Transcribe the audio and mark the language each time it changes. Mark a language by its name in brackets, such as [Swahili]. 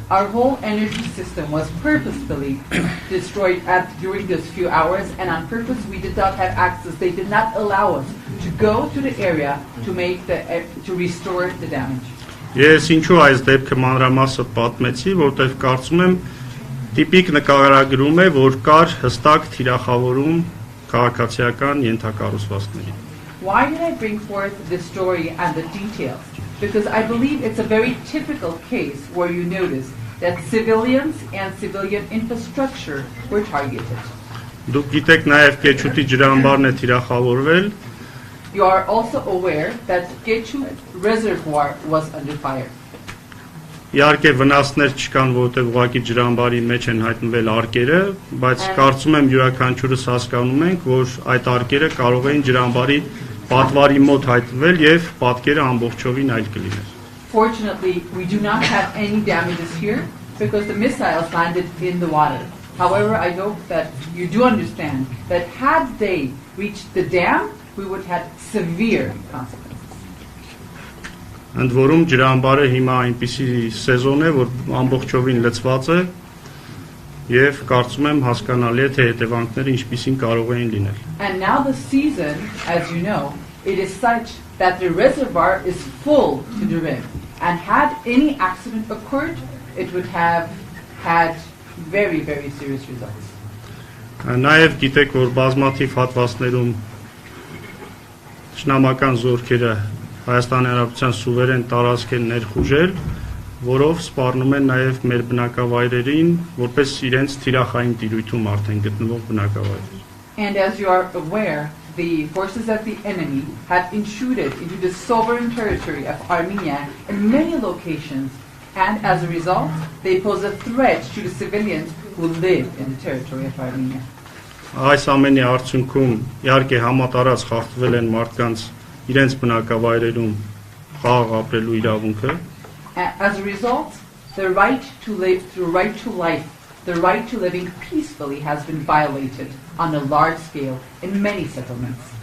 [English] Our whole energy system was purposefully destroyed during those few hours, and on purpose we did not have access. They did not allow us to go to the area to restore the damage. [Armenian] Ես ինչու այս դեպքը մանրամասը պատմեցի, որտեղ կարծում եմ տիպիկ նկարագրում է, որ կար հստակ թիրախավորում քաղաքացիական ենթակառուցվածքների։ [English] Why did I bring forth this story and the details? Because I believe it's a very typical case where you notice that civilians and civilian infrastructure were targeted. [Armenian] Դուք գիտեք նաև Կեչուտի ջրամբարն է թիրախավորվել։ [English] You are also aware that Kechut reservoir was under fire. [Armenian] Իհարկե վնասներ չկան, որովհետև ուղղակի ջրամբարի մեջ են հայտնվել արկերը, բայց կարծում եմ յուրաքանչյուրս հասկանում ենք, որ այդ արկերը կարող էին ջրամբարի պատվարի մոտ հայտնվել եւ պատկերը ամբողջովին այլ կլիներ։ [English] Fortunately, we do not have any damages here because the missiles landed in the water. However, I hope that you do understand that had they reached the dam, we would have severe consequences. [Armenian] Ընդ որում ջրամբարը հիմա այնպիսի սեզոն է, որ ամբողջովին լցված է եւ կարծում եմ հասկանալի է թե հետևանքները ինչպիսին կարող էին լինել։ [English] And now the season, as you know, it is such that the reservoir is full to the rim, and had any accident occurred, it would have had very, very serious results. [Armenian] Նաեւ գիտեք, որ բազմաթիվ հատվածներում ճշնամական զորքերը Հայաստանի Հանրապետության սուվերեն տարածք են ներխուժել, որով սպառնում են նաև մեր բնակավայրերին, որպես իրենց թիրախային տիրույթում արդեն գտնվող բնակավայրեր։ [English] And as you are aware, the forces of the enemy have intruded into the sovereign territory of Armenia in many locations, and as a result, they pose a threat to the civilians who live in the territory of Armenia. [Armenian] Այս ամենի արդյունքում իհարկե համատարած խախտվել են մարդկանց իրենց բնակավայրերում խաղ ապրելու իրավունքը։ [English] As a result, the right to live, the right to life, the right to living peacefully has been violated on a large scale in many settlements.